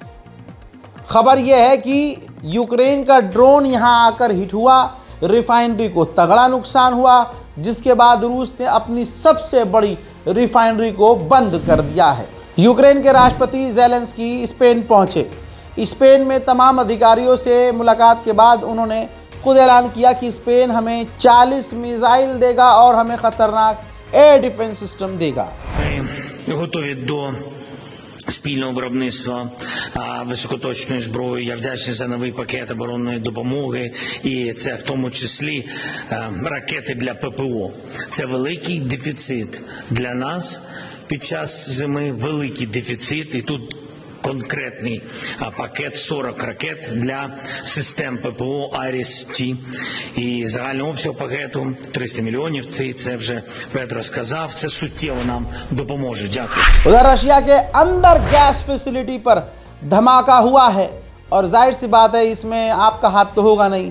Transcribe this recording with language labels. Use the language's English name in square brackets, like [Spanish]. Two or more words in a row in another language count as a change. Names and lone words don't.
[Hindi] खबर यह है कि यूक्रेन का ड्रोन यहां आकर हिट हुआ, रिफाइनरी को तगड़ा नुकसान हुआ, जिसके बाद रूस ने अपनी सबसे बड़ी रिफाइनरी को बंद कर दिया है। यूक्रेन के राष्ट्रपति ज़ेलेंस्की स्पेन पहुंचे। स्पेन में तमाम अधिकारियों से मुलाकात के बाद उन्होंने खुद ऐलान किया कि स्पेन हमें 40 मिसाइल देगा और हमें खतरनाक एयर डिफेंस सिस्टम देगा। [Ukrainian] Готові до спільного виробництва високоточної зброї. Я вдячний за новий пакет оборонної допомоги, і це в тому числі ракети для ППО. Це великий дефіцит для нас під час зими, великий дефіцит, і тут конкретний пакет 40 ракет для систем ППО IRIS-T. І загальний обсяг пакету 300 мільйонів. Це вже Петро сказав. Це суттєво нам допоможе. Дякую. [Hindi] उधर रशिया के अंदर गैस फैसिलिटी पर धमाका हुआ है और जाहिर सी बात है इसमें आपका हाथ तो होगा नहीं।